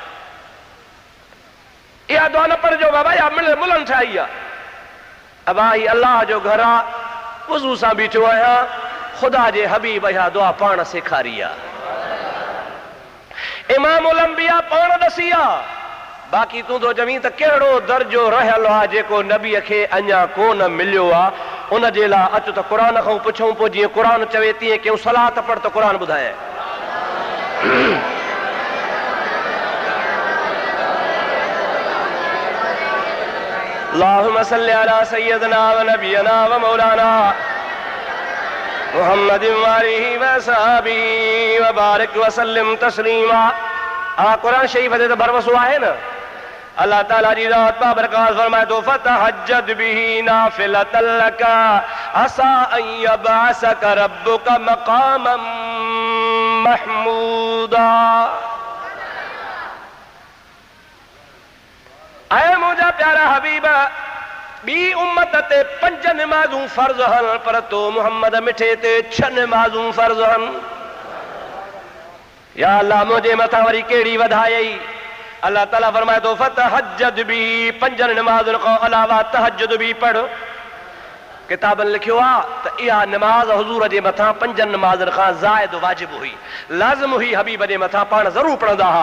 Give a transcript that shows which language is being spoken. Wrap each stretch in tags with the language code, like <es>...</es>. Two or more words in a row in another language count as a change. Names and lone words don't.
<sd>इहा दुआ न पढ़जो बाबा इहा मुल्लनि ठाही आहे अबा ही अलाह जो घर आहे वज़ू सां बीठो आहियां ख़ुदा जे हबीब इहा दुआ पाण सेखारी आहे इमामुल अंबिया पाण ॾसी आहे बाक़ी तूं तो चवीं त कहिड़ो दर्जो रहियल आहे जेको नबीअ खे अञा कोन मिलियो आहे उन जे लाइ अचो त क़ुर खां पुछूं पोइ जीअं क़ुर चवे तीअं कयूं सलात पढ़ त क़ुर ॿुधाए</sd> <ar>اللهم صل على سيدنا ونبينا ومولانا محمد وآله وصحبه وبارك وسلم تسليما.</ar> <sd>कुरान शरीफ ते त भरवसो आहे न अल्लाह ताला जी ज़ात बाबरकात फरमाए थो</sd> <ar>فتهجد به نافلة لك عسى أن يبعثك ربك مقاما محمودا.</ar> <sd>आए मुंहिंजा प्यारा हबीब ॿी उम्मत ते 5 नमाज़ूं फर्ज़ आहिनि पर तो मुहम्मद मिठे ते 6 नमाज़ूं फर्ज़ आहिनि। या अल्लाह मुंहिंजे मथां वरी कहिड़ी वधाई अल्लाह ताला फरमाए थो</sd> <ar>فتهجد به</ar> <sd>5 नमाज़ुनि खां अलावा तहज्जुद बि पढ़ किताबनि लिखियो आहे त इहा नमाज़ हुज़ूर जे मथां 5 नमाज़ुनि खां ज़ाइद वाजिब हुई लाज़िम हुई हबीब जे मथां पाण ज़रूरु पढ़ंदा हुआ।</sd>